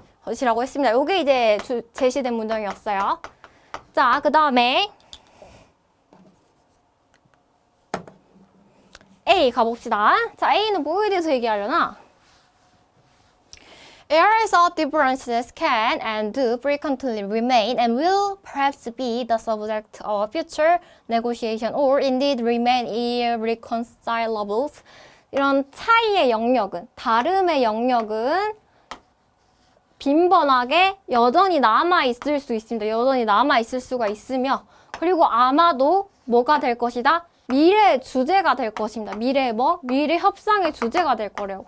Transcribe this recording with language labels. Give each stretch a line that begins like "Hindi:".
Korean: 것이라고 했습니다. 요게 이제 제시된 문장이었어요. 자, 그 다음에 A 가봅시다. 자, A는 뭐에 대해서 얘기하려나?
English: Areas of differences can and do frequently remain and will perhaps be the subject of future negotiation or indeed remain irreconcilable.
Korean: 이런 차이의 영역은, 다름의 영역은 빈번하게 여전히 남아있을 수 있습니다. 여전히 남아있을 수가 있으며, 그리고 아마도 뭐가 될 것이다? 미래의 주제가 될 것입니다. 미래 협상의 주제가 될 거래요.